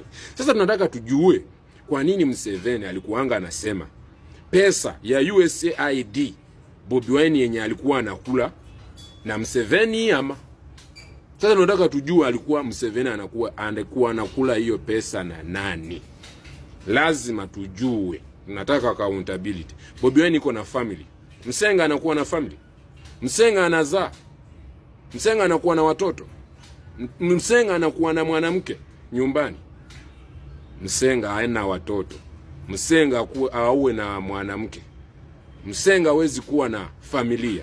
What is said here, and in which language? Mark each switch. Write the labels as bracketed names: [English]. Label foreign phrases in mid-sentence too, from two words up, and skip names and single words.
[Swahili] Sasa tunataka tujue kwa nini Museveni alikuanga anasema pesa ya USAID Bobi Wine yenye alikuwa anakula na Museveni ama? Sasa tunataka tujue alikuwa Museveni anakuwa anakula hiyo pesa na nani? Lazima tujue. Tunataka accountability. Bobi Wine iko na family. Msenga anakuwa na family. Msenga anazaa. Msenga anakuwa na watoto. Msenga anakuwa na mwanamke nyumbani. Msenga haina watoto. Msenga auwe na mwanamke. Msenga hawezi kuwa na familia.